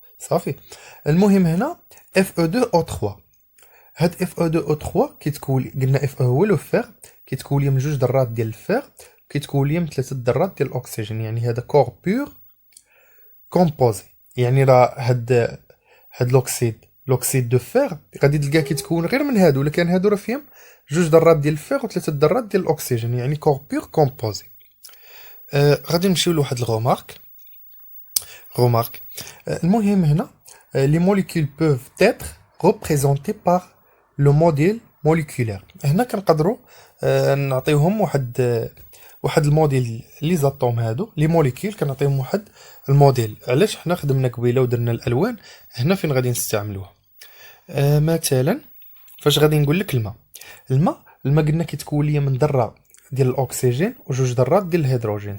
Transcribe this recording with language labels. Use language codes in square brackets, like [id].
[ar] صافي المهم هنا Fe2O3، هاد Fe2O3 كيتكون قلنا Fe هو لو فير كيتكون لي من جوج ذرات ديال الفير كيتكون لي من ثلاثه ذرات ديال الاكسجين، يعني هذا [fr] كور بير كومبوزي. [ar] يعني راه هاد [fr] لوكسيد دو فير [ar] غادي تلقاه كيتكون غير من هادو، ولا كان هادو راه فيهم جوج ذرات ديال الفير وثلاثه ذرات ديال الاكسجين، يعني [fr] كور بير كومبوزي. [ar] غادي نمشيو لواحد الغومارك. المهم هنا [fr] les molécules peuvent être représentées par le modèle moléculaire. [ar] هنا كنقدروا نعطيوهم واحد الموديل [fr] لي زاتوم [ar] هادو [fr] لي موليكول [ar] كنعطيهم واحد الموديل. علاش حنا خدمنا قبيله ودرنا الالوان، هنا فين غادي نستعملوها. مثلا فاش غادي نقول لك الماء قلنا كيتكون ليا من ذره ديال الاكسجين وجوج ذرات ديال الهيدروجين.